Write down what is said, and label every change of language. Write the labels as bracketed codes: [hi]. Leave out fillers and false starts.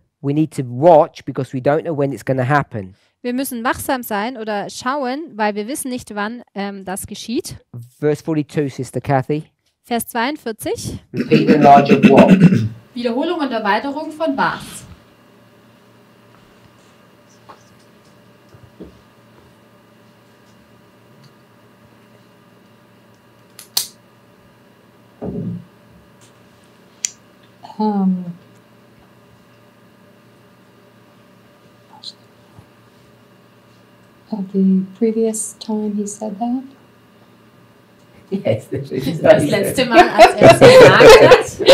[en] we need to watch because we don't know when it's going to happen. [de] Wir müssen wachsam sein oder schauen, weil wir wissen nicht, wann das geschieht. [en] Verse 42, Sister Kathy. [de] Vers 42. [en] Repeat and enlarge of what? [de] Wiederholung und Erweiterung von was? [en] Of the previous time he said that? Yes, [de] Das letzte Mal, als er es gesagt hat.